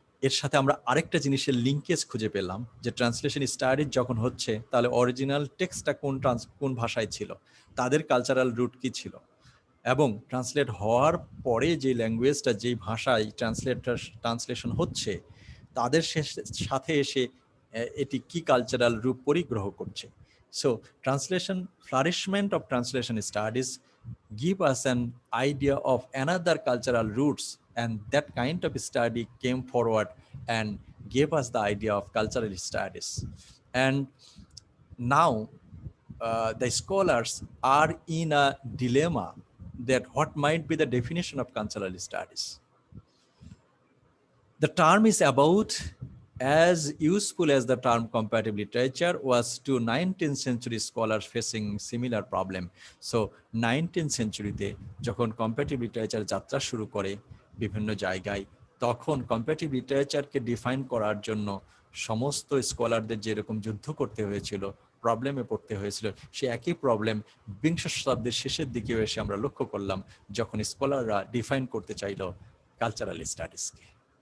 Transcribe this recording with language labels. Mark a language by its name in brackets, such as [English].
[Bangla] এর সাথে আমরা আরেকটা জিনিসের লিঙ্কেজ খুঁজে পেলাম যে ট্রান্সলেশন স্টাডিজ যখন হচ্ছে তাহলে অরিজিনাল টেক্সটটা কোন ভাষায় ছিল, তাদের কালচারাল রুট কি ছিল, এবং ট্রান্সলেট হওয়ার পরে যে ল্যাঙ্গুয়েজটা যেই ভাষায় ট্রান্সলেশন হচ্ছে তাদের সাথে এসে এটি কি কালচারাল রূপ পরিগ্রহ করছে। [English] So translation flourishment of translation studies give us an idea of another cultural roots, and that kind of study came forward and gave us the idea of cultural studies. And now the scholars are in a dilemma that what might be the definition of cultural studies. The term is about as useful as the term comparative literature was to 19th century scholars facing similar problem. [Bangla] So 19th century তে যখন comparative literature যাত্রা শুরু করে বিভিন্ন জায়গায়, তখন comparative literature কে define করার জন্য সমস্ত স্কলারদের যেরকম যুদ্ধ করতে হয়েছিল, প্রবলেমে পড়তে হয়েছিল, সে একই প্রবলেম বিংশ শতাব্দীর শেষের দিকেও এসে আমরা লক্ষ্য করলাম যখন স্কলাররা ডিফাইন করতে চাইল কালচারাল স্টাডিজকে।